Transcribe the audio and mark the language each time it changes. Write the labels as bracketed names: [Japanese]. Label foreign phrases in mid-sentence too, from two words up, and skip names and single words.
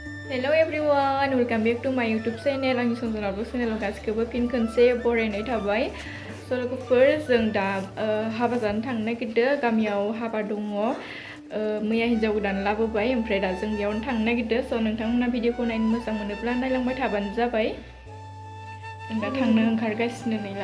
[English] Hello everyone, welcome back to my YouTube channel. [Bodo] आंनि संसार आउटलुक चेनेलाव गासिखौबो फिन खनसे बरायनाय थाबाय। स' लोगोफोर जों दा हाबा जानो थांनो नागिरदों। गामियाव हाबा दङ। मैया हिन्जाव गोदान लाबोबाय ओमफ्राय दा जों बेयावनो थांनो नागिरदों। स' नोंथांमोना भिडिअखौ नायनो मोजां मोनोब्ला नायलांबाय थाबानो जाबाय। जों दा थांनो ओंखारगासिनो नैला।